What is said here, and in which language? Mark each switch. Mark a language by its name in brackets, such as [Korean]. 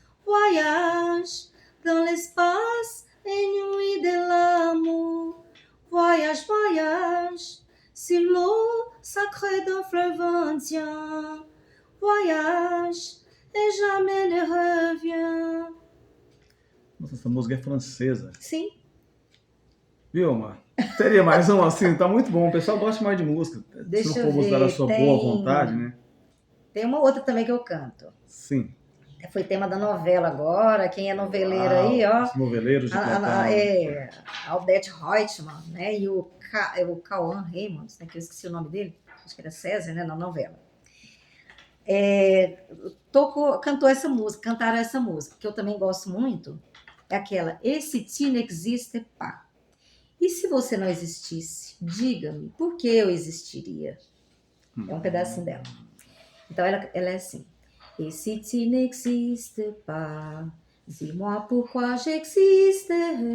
[French] Voyage dans l'espace inouï de l'amour. Voyage, voyage, sur l'eau sacrée d'un fleuve indien. Voyage et jamais ne revient. [Portuguese] Nossa, essa música é francesa. Sim. Viu, Mar? Teria mais um assim, tá muito bom. O pessoal gosta mais de música. Deixa Se eu não for gostar da ver, sua boa vontade, né? Tem uma outra também que eu canto. Sim. Foi tema da novela agora. Quem é noveleiro aí, ó. Os noveleiros de plantão. Aldete Reutemann, né? E o Cauã Raymond, né? Que eu esqueci o nome dele. Acho que era César, né? Na novela. Cantaram essa música, que eu também gosto muito. É aquela, [French] Et si tu n'existes pas? [Portuguese] E se você não existisse, diga-me, por que eu existiria? É um pedacinho dela. Então, ela é assim. [French] Et si tu n'existes pas, dis-moi pourquoi j'existerais.